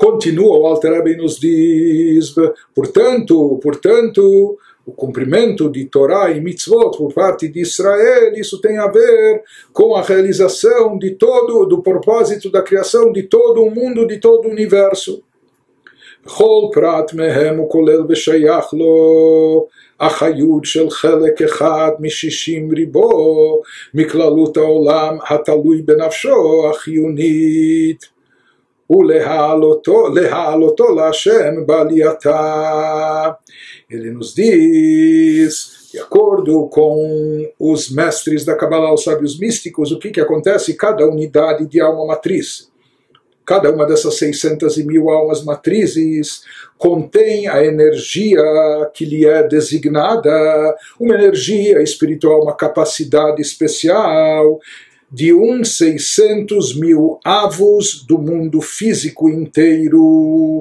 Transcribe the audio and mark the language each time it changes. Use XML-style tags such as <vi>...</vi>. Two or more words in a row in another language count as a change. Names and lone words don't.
<pt>Continua o Alter Rebbe e nos diz, portanto, o cumprimento de Torá e Mitzvot por parte de Israel, isso tem a ver com a realização do propósito da criação de todo o mundo, de todo o universo.</pt> <he>כל פרט מהם הוא כולל ושייך לו אחריות של חלק אחד מ-60 ריבו מכללות העולם התלוי בנפשו החיונית ולהעלותו להשם בעלייתה.</he> <pt>Ele nos diz, de acordo com os mestres da Kabbalah, os sábios místicos, o que acontece? Cada unidade de alma matriz, cada uma dessas 600.000 almas matrizes contém a energia que lhe é designada, uma energia espiritual, uma capacidade especial de 600.000 avos do mundo físico inteiro.</pt>